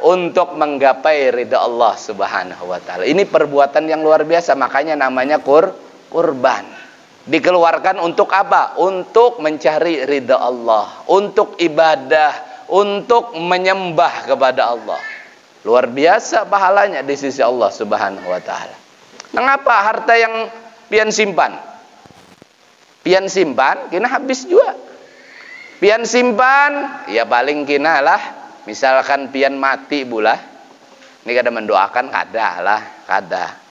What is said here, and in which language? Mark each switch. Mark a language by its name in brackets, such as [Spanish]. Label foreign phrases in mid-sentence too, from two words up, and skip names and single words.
[Indonesian] Untuk menggapai ridha Allah [Arabic] سبحانه وتعالى. [Indonesian] Ini perbuatan yang luar biasa, makanya namanya kurban. Dikeluarkan untuk apa? Untuk mencari ridha Allah, untuk ibadah, untuk menyembah kepada Allah. Luar biasa pahalanya di sisi Allah [Arabic] سبحانه وتعالى. [Banjar] Mengapa harta yang pian simpan? Pian simpan, kena habis juga. Pian simpan, ya paling kena lah. Misalkan pian mati bulah. Ini kada mendoakan kada lah, kada.